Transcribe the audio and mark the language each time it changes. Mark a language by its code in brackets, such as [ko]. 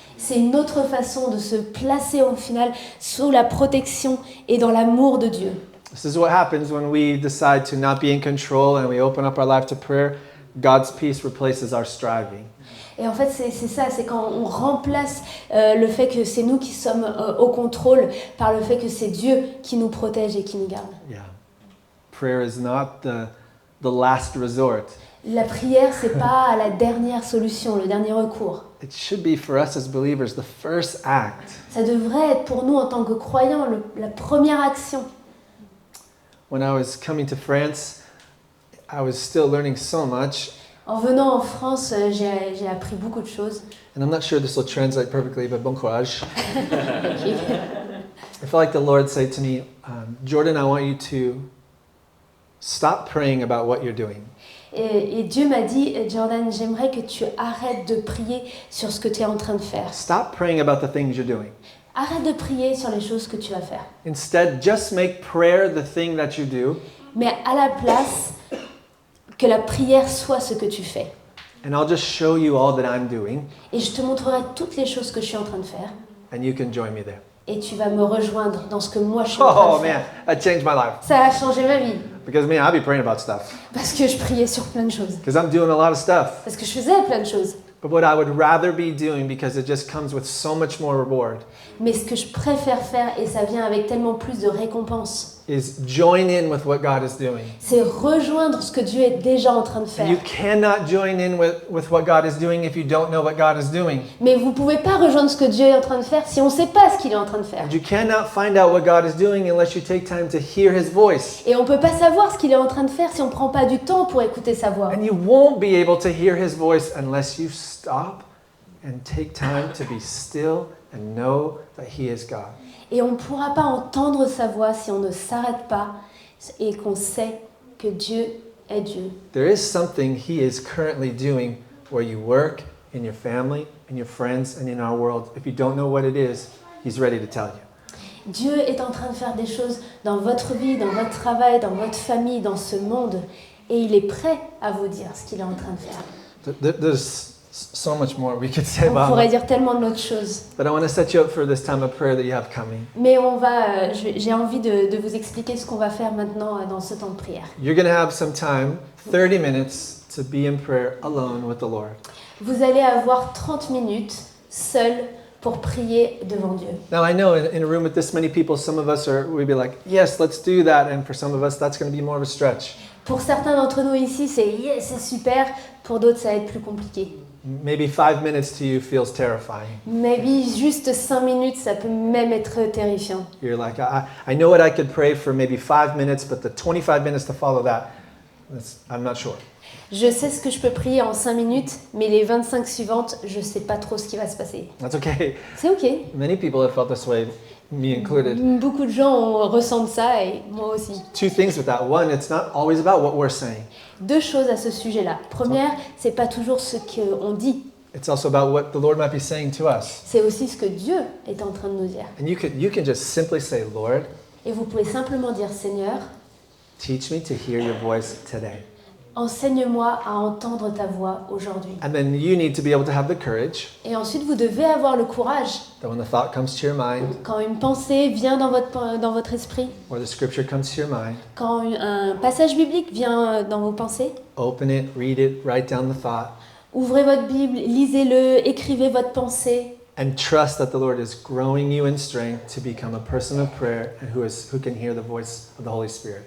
[fr] c'est une autre façon de se placer au final sous la protection et dans l'amour de Dieu. [en] This is what happens when we decide to not be in control and we open up our life to prayer. God's peace replaces our striving. [fr] Et en fait, c'est ça, c'est quand on remplace le fait que c'est nous qui sommes au contrôle par le fait que c'est Dieu qui nous protège et qui nous garde. [en] Yeah. Prayer is not the last resort. [fr] La prière, c'est pas la dernière solution, le dernier recours. [en] It should be for us as believers the first act. [fr] Ça devrait être pour nous en tant que croyants la première action. [en] When I was coming to France, I was still learning so much. [fr] En venant en France, j'ai appris beaucoup de choses. [en] And I'm not sure this will translate perfectly, but [fr] bon courage. [en] I felt like the Lord said to me, Jordan, I want you to stop praying about what you're doing. [fr] Et Dieu m'a dit, Jordan, j'aimerais que tu arrêtes de prier sur ce que tu es en train de faire. [en] Stop praying about the things you're doing. [fr] Arrête de prier sur les choses que tu vas faire. [en] Instead, just make prayer the thing that you do. [fr] Mais à la place, que la prière soit ce que tu fais. [en] And I'll just show you all that I'm doing. [fr] Et je te montrerai toutes les choses que je suis en train de faire. [en] And you can join me there. [fr] Et tu vas me rejoindre dans ce que moi je suis en train [en] Oh [fr] de faire. [en] man, that changed my life. [fr] Ça a changé ma vie. [en] Because man, I'll be praying about stuff. [fr] Parce que je priais sur plein de choses. [en] Because I'm doing a lot of stuff. [fr] Parce que je faisais plein de choses. [en] But what I would rather be doing, because it just comes with so much more reward, [fr] Mais ce que je préfère faire, et ça vient avec tellement plus de récompenses, [en] is join in with what God is doing. [fr] c'est rejoindre ce que Dieu est déjà en train de faire. [en] You cannot join in with what God is doing if you don't know what God is doing. [fr] Mais vous ne pouvez pas rejoindre ce que Dieu est en train de faire si on ne sait pas ce qu'il est en train de faire. [en] And you cannot find out what God is doing unless you take time to hear His voice. [fr] Et on ne peut pas savoir ce qu'il est en train de faire si on ne prend pas du temps pour écouter sa voix. [en] And you won't be able to hear His voice unless you stop and take time to be still and know that He is God. [fr] Et on ne pourra pas entendre sa voix si on ne s'arrête pas et qu'on sait que Dieu est Dieu. [en] There is something He is currently doing where you work, in your family, in your friends, and in our world. If you don't know what it is, He's ready to tell you. [fr] Dieu est en train de faire des choses dans votre vie, dans votre travail, dans votre famille, dans ce monde. Et il est prêt à vous dire ce qu'il est en train de faire. [en] There's so much more we could say [fr] On [en] about [fr] pourrait [en] it. [fr] dire tellement d'autres choses. [en] But I want to set you up for this time of prayer that you have coming. [fr] Mais j'ai envie de vous expliquer ce qu'on va faire maintenant dans ce temps de prière. [en] You're going to have some time, 30 minutes, to be in prayer alone with the Lord. [fr] Vous allez avoir 30 minutes seul pour prier devant Dieu. [en] Now I know in a room with this many people, some of us we'd be like, yes, let's do that. And for some of us, that's going to be more of a stretch. [fr] Pour certains d'entre nous ici, c'est yes, c'est super. Pour d'autres, ça va être plus compliqué. [en] Maybe 5 minutes to you feels terrifying. [fr] Maybe juste 5 minutes, ça peut même être terrifiant. [en] You're like, I know what I could pray for maybe 5 minutes, but the 25 minutes to follow that, I'm not sure. [fr] Je sais ce que je peux prier en 5 minutes, mais les 25 suivantes, je ne sais pas trop ce qui va se passer. [en] That's okay. [fr] C'est ok. [en] Many people have felt this way, me included. [fr] Beaucoup de gens ressentent ça et moi aussi. [en] 2 things with that. One, it's not always about what we're saying. [fr] 2 choses à ce sujet-là. Première, c'est pas toujours ce qu'on dit. [en] It's also about what the Lord might be saying to us. [fr] C'est aussi ce que Dieu est en train de nous dire. [en] And you can just simply say, Lord, [fr] Et vous pouvez simplement dire, Seigneur, [en] teach me to hear your voice today. [fr] enseigne-moi à entendre ta voix aujourd'hui. [en] And then you need to be able to have the courage [fr] Et ensuite, vous devez avoir le courage, [en] that when the thought comes to your mind, [fr] quand une pensée vient dans votre esprit, [en] or the scripture comes to your mind, [fr] quand un passage biblique vient dans vos pensées, [en] open it, read it, write down the thought, [fr] ouvrez votre Bible, lisez-le, écrivez votre pensée. [en] and trust that the Lord is growing you in strength to become a person of prayer and who can hear the voice of the Holy Spirit.